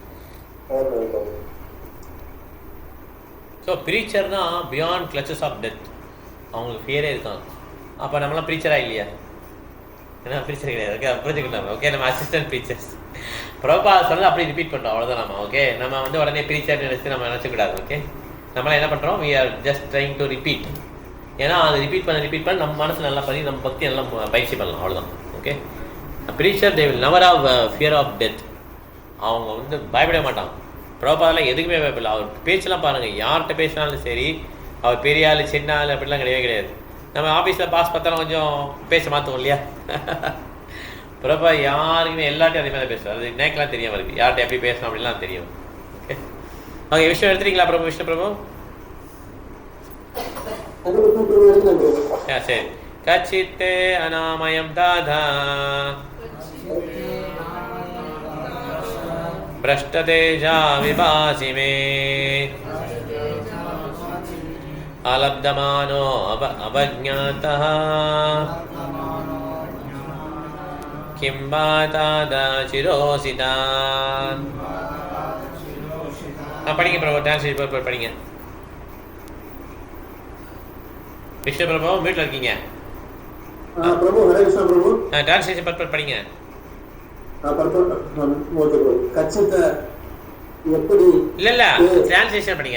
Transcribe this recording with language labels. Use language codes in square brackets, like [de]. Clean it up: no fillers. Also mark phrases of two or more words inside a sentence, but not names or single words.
[en] So preacher-na beyond clutches of death. [ta] அவங்களுக்கு பேரே இருக்காங்க. அப்போ நம்மளாம் ப்ரீச்சரா இல்லையா? ஏன்னா ப்ரீச்சர் கிடையாது. ஓகே புரிஞ்சுக்கலாம். ஓகே நம்ம [en] assistant preachers. [ta] ப்ரோபா சொன்னது அப்படி ரிப்பீட் பண்ணுறோம் அவ்வளோதான். நம்ம ஓகே நம்ம வந்து உடனே ப்ரீச்சர் நினச்சி நம்ம நினச்சக்கூடாது. ஓகே நம்மளாம் என்ன பண்ணுறோம்? [en] We are just trying to repeat. [ta] ஏன்னா அது ரிப்பீட் பண்ண நம்ம மனசு நல்லா பண்ணி நம்ம பக்தி நல்லா பயிற்சி பண்ணலாம் அவ்வளோதான். [en] Okay preacher they will never have fear of death. [ta] அவங்க வந்து பயப்பட மாட்டாங்க. ப்ரோபாதெல்லாம் எதுக்குமே பயப்படல. அவர் பேச்செல்லாம் பாருங்கள். யார்கிட்ட பேசினாலும் சரி அவர் பெரிய ஆள் சின்ன ஆள் அப்படிலாம் கிடையவே கிடையாது. நம்ம ஆஃபீஸில் பாஸ் பார்த்தாலும் கொஞ்சம் பேச மாற்றுவோம் இல்லையா? ப்ரோபா யாருக்குமே எல்லாத்தையும் அதே மாதிரி பேசுவார். அது நேக்கெலாம் தெரியும் அவருக்கு யார்கிட்ட எப்படி பேசணும் அப்படின்லாம் தெரியும். ஓகே ஓகே விஷயம் எடுத்துறீங்களா பிரபு? விஷ்ணு பிரபு சரி. [sa] कच्चित्ते अनामयं तात भ्रष्टतेजा विभासि मे अलब्धमानो अवज्ञातः किं बातादा चिरोसिता. [ta] படிங்க பிரபு. டிரான்ஸ்லேட் படிங்க. விஷ்ணு பிரபு வீட்டில் இருக்கீங்க? பிரபு ஹரே கிருஷ்ணா பிரபு. டிரான்ஸ்லேஷன் படிங்க. இல்ல டிரான்ஸ்லேஷன் படிங்க.